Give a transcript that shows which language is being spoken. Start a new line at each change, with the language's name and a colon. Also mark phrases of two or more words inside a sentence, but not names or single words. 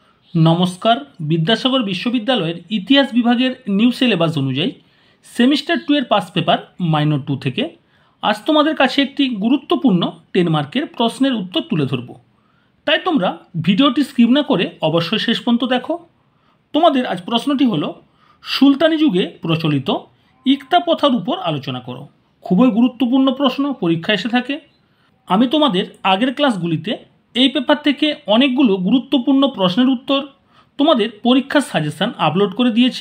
Bangla: नमस्कार। বিদ্যাসাগর বিশ্ববিদ্যালয় ইতিহাস বিভাগের
English: new syllabus
Bangla: अनुयायी सेमिस्टार 2 एर
English: pass paper minor
Bangla: 2 থেকে आज তোমাদের কাছে একটি গুরুত্বপূর্ণ 10 মার্কের প্রশ্নের উত্তর তুলে ধরব। তাই তোমরা ভিডিওটি স্কিপ না করে অবশ্যই শেষ পর্যন্ত দেখো। তোমাদের আজ প্রশ্নটি হলো সুলতানি যুগে প্রচলিত ইকতা প্রথার উপর আলোচনা করো। খুবই গুরুত্বপূর্ণ প্রশ্ন, পরীক্ষায় এসে থাকে। আমি তোমাদের আগের ক্লাসগুলিতে এই পেপার থেকে অনেকগুলো গুরুত্বপূর্ণ প্রশ্নের উত্তর তোমাদের পরীক্ষার
English: suggestion upload
Bangla: করে দিয়েছি।